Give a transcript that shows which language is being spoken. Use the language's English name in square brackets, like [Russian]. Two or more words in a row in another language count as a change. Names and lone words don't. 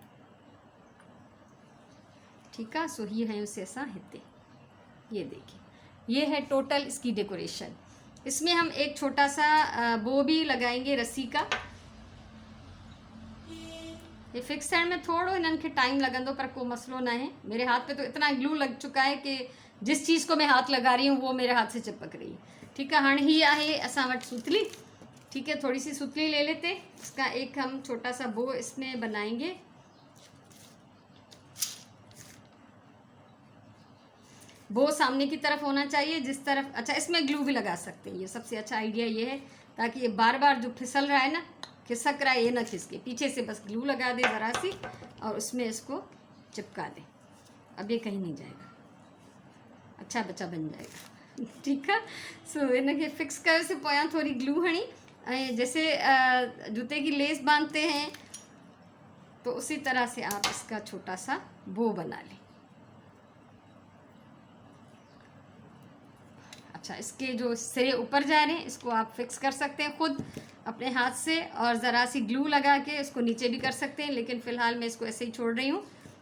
[Hindi] ठीक है, सो ये है उसे ऐसा हिते। ये देखिए, ये है टोटल इसकी डेकोरेशन। इसमें हम एक छोटा सा बो भी लगाएंगे रस्सी का। [Sindhi] ये फिक्स साइड में थोड़ो इन्हनि खे टाइम लगंदो, पर को मसलो ना है। [Hindi] मेरे हाथ पे तो इतना ग्लू लग चुका है कि जिस चीज़ को मैं हाथ लगा रही हूँ वो मेरे हाथ से चिपक रही है। ठीक है, [Sindhi] हाँ ही आहे असां वटि सुतली। [Hindi] ठीक है, थोड़ी सी सुतली ले लेते, इसका एक हम छोटा सा बो इसमें बनाएंगे। बो सामने की तरफ होना चाहिए, जिस तरफ, अच्छा इसमें ग्लू भी लगा सकते हैं। ये सबसे अच्छा आइडिया ये है, ताकि ये बार बार जो फिसल रहा है ना, खिसक रहा है, ये ना खिसके। पीछे से बस ग्लू लगा दे ज़रा सी और उसमें इसको चिपका दे। अब ये कहीं नहीं जाएगा, अच्छा बच्चा बन जाएगा। ठीक है, [Sindhi] सो इनके फिक्स कर से पोयां थोड़ी ग्लू हणी, [Hindi] जैसे जूते की लेस बांधते हैं, तो उसी तरह से आप इसका छोटा सा बो बना लें। अच्छा, इसके जो सिरे ऊपर जा रहे हैं इसको आप फिक्स कर सकते हैं खुद अपने हाथ से, और ज़रा सी ग्लू लगा के इसको नीचे भी कर सकते हैं, लेकिन फ़िलहाल मैं इसको ऐसे ही छोड़ रही हूँ।